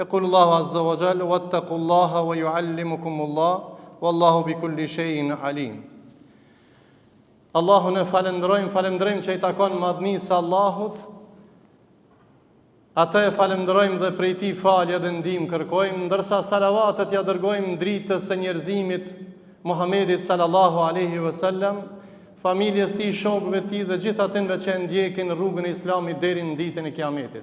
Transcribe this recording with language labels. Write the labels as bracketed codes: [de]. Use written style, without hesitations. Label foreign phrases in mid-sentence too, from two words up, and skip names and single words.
[ar] يقول الله عز وجل واتقوا الله ويعلمكم الله والله بكل شيء عليم. [sq] Allahun e falenderojmë që i takon madhnisë Allahut. Atë e falenderojmë dhe prej tij falje dhe ndihmë kërkojmë, ndërsa salavatet ja dërgojmë dritës së njerëzimit Muhamedit [ar] صلى الله عليه وسلم, [sq] familjes tij, shokëve tij dhe gjithë atyre që ndjekin rrugën e Islamit deri në ditën e Kiametit.